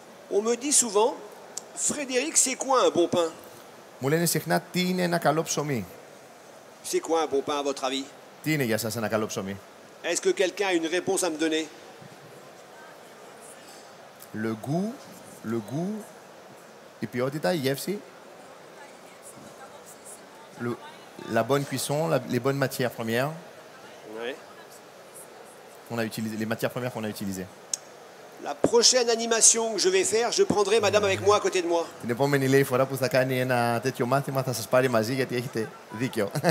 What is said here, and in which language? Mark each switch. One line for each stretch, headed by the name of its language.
French: On me dit souvent, Frédéric, c'est quoi un bon pain?
Greek: Μου λένε συχνά τι είναι ένα καλό ψωμί.
French: C'est quoi un bon pain à votre avis?
Greek: Τι είναι για σας ένα καλό ψωμί?
French: Est-ce que quelqu'un a une réponse à me donner? Le goût,
Greek: η ποιότητα, η γεύση,
French: la bonne cuisson, les bonnes matières premières. Ouais. Les matières premières qu'on a utilisées. La prochaine animation que je vais faire, je prendrai madame avec moi à côté de moi.
Greek: Την επόμενη λέει φορά που θα κάνει ένα τέτοιο μάθημα θα σας πάρει μαζί γιατί έχετε δίκιο.